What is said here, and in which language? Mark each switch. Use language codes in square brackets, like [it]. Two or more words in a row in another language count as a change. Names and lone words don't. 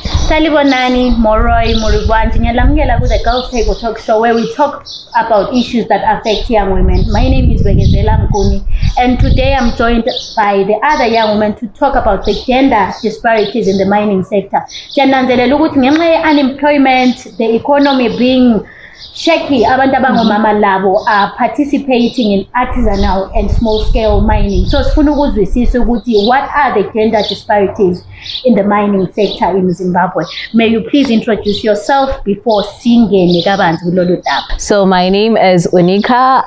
[nd] Salibonani, Moroi, Muribwan, [en] the Girls Table Talk Show, where we talk about issues that affect young women. My name is Bekezela Mguni, and today I'm joined by the other young women to talk about the gender disparities in the mining sector. Unemployment, the economy being shaky, [nd] abantu abangomama labo [en] are participating in artisanal and small-scale mining. So, what are the gender disparities in the mining sector in Zimbabwe? May you please introduce yourself before singing. So, my name is Unika.